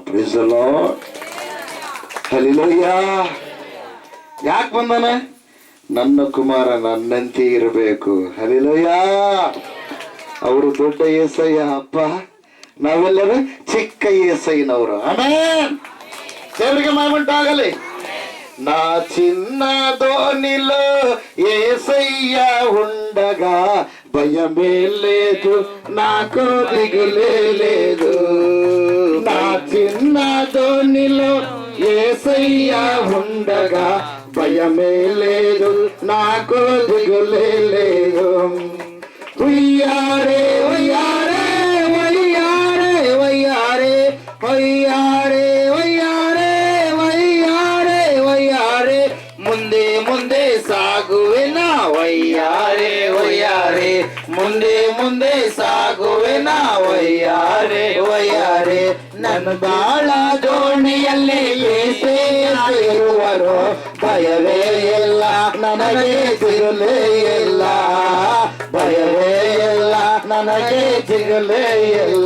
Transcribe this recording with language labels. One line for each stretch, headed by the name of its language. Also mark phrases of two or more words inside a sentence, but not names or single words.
English: Praise the Lord,
Kannada: ಹಲ್ಲೆಲೂಯಾ. ಯಾಕೆ ಬಂದನ? ನನ್ನ ಕುಮಾರ ನನ್ನಂತೆ ಇರಬೇಕು. ಹಲ್ಲೆಲೂಯಾ. ಅವರು ದೊಡ್ಡ ಏಸಯ್ಯ ಅಪ್ಪ, ನಾವೆಲ್ಲರೂ ಚಿಕ್ಕ ಏಸಯ್ಯನವರು. ಆಮೆನ್. ದೇವರಿಗೆ ಮಹಿಮುಂಟಾಗಲಿ.
Telugu: నా చిన్నదోనిలో యేసయ్య ఉండగా భయమే లేదు, నాకు దిగులే లేదు. నా చిన్నదోనిలో యేసయ్య ఉండగా భయమే లేదు, నాకు దిగులే లేదు. ఉయ్యారే ఉయ్యారే ఉయ్యారే ఉయ్యారే ఉయ్యారే ఉయ్యారే ఉయ్యారే ఉయ్యారే
Kannada: ಮುಂದೆ ಮುಂದೆ ಸಾಗುವೆನ ವಯ್ಯಾರೆ ವಯ್ಯಾರೆ, ಮುಂದೆ ಮುಂದೆ ಸಾಗುವೆನ ವಯ್ಯಾರೆ ವಯ್ಯಾರೆ. ನನ್ನ ಬಾಳ ದೋಣಿಯಲ್ಲಿ ಏಸೇ ಇರುವರು, ಭಯವೇ ಇಲ್ಲ ನನಗೆ ಸಿಗಲೇ ಇಲ್ಲ, ಭಯವೇ ಇಲ್ಲ ನನಗೆ ಸಿಗಲೇ ಇಲ್ಲ.